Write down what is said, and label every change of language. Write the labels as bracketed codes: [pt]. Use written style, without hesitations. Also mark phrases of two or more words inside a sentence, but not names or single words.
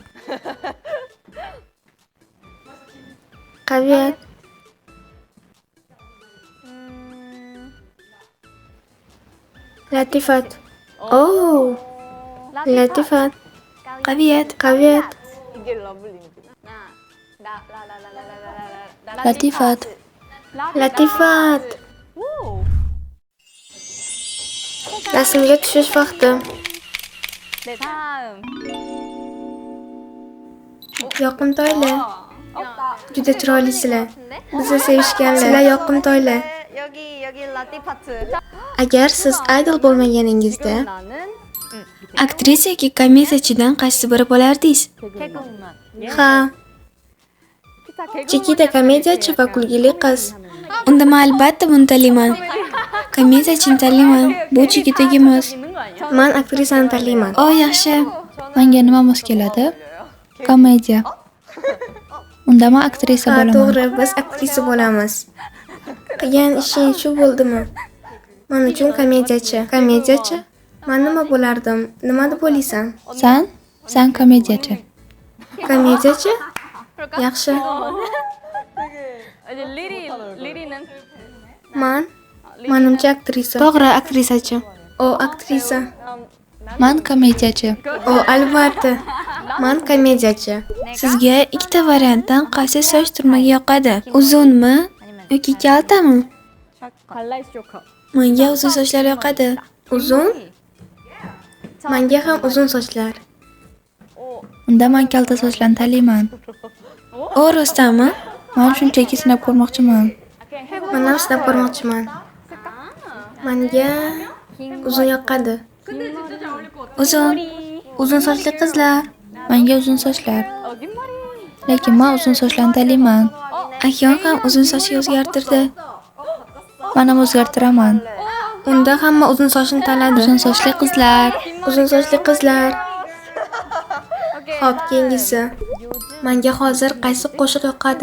[uz] Qaviyat. Latifat. Oh, latifat. Qaviyat. Qaviyat. [ko] 이게 러블리인구나. [uz] Latifat. Latifat. Rasmga tushish vaqti. [ko] 네, 다음. [uz] Yoqimtoylar. Juda chiroylisizlar. Bizni sevishganlar. Sizlar yoqimtoylar. [ko] 여기 라티 파트. [uz] Agar siz idol bo'lmaganingizda, [ko] 나는 [uz] Aktrisa yoki komediyachidan qaysi biri bo'lardingiz? [ko] 개그우먼. [uz] ha, Chikita komediyachi va kulgili qiz. Unda men albatta buni tanlayman. Komediyachini tanlayman. Bu chigitaga mos. [ko] 있는 거 아니야? [uz] Men aktrisani tanlayman. O, yaxshi. Menga nima mos keladi? Komediya. Unda men aktrisa Ha, bo'laman. to'g'ri, biz aktrisa bo'lamiz. Qilgan ishing shu bo'ldimi? Men uchun komediyachi. Komediyachi? Men nima bo'lardim? Nima deb o'ylaysan? Sen komediyachi. Komediyachi? Yaxshi. [ko] 이제 리리는 [uz] Menimcha aktrisa. To'g'ri, aktrisachi. O, aktrisa. Men komediyachi. O, albatta. Men komediyachi. Sizga ikkita variantdan qaysi soch turmagi yoqadi? Uzunmi yoki kaltami? 발라이스 조커. Menga uzun sochlar yoqadi. Uzun? Menga ham uzun sochlar. Unda men kalta sochlarni tanlayman. O, rostdanmi? Men shunchaki sinab ko'rmoqchiman. Men ham sinab ko'rmoqchiman. Menga uzun yoqadi. Uzun sochli qizlar. Menga uzun sochlar. [ko] 긴 머리. [uz] Lekin men uzun sochlarni tanlayman. Akyom ham uzun sochga o'zgartirdi. Men ham o'zgartiraman. Unda hamma uzun sochni tanladi. Uzun sochli qizlar. Uzun sochli qizlar. Xo'p, keyingisi. Menga hozir qaysi qo'shiq yoqadi?